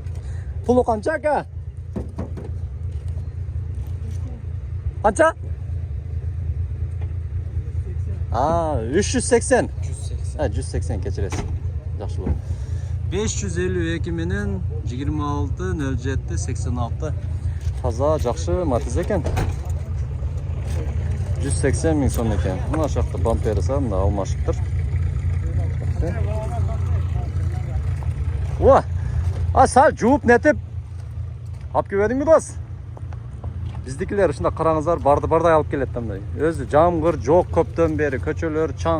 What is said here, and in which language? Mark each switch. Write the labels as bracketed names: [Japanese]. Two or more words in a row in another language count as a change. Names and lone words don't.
[Kyrgyz] Пулу канча ака? Канча? 380. 180 кечиресиз. Жакшы болду. 552 менен 26 таза жакшы Матиз екен. 180 000 сом екен. Мына жакта бампери мына алмашыптыр. О! Сал жууп нетип алып келбедиңби дос? Биздикилер ушунда караңыздар, бардай алып келет да мындай. Өзү жамгыр жок көптөн бери, көчөлөр чаң.